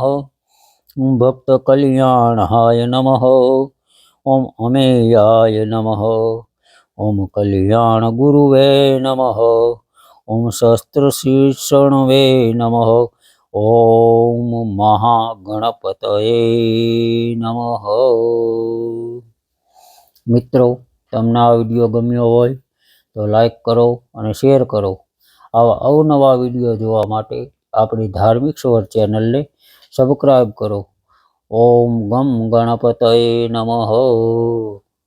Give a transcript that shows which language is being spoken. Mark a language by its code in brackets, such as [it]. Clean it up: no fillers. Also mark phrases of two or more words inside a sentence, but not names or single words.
[sa] ॐ भक्तकल्याणाय नमः। ॐ अमेयाय नमः। ॐ कल्याणगुरुवे नमः। ॐ शस्त्रशीर्षणवे नमः। ॐ महागणपतये नमः। [gu] મિત્રો, તમને આ વિડીયો ગમ્યો હોય તો લાઈક કરો અને શેર કરો. આવા અવનવા વિડીયો જોવા માટે આપણી ધાર્મિક સ્વર ચેનલને સબસ્ક્રાઈબ કરો. [sa] ओम गम गणपतये नमः.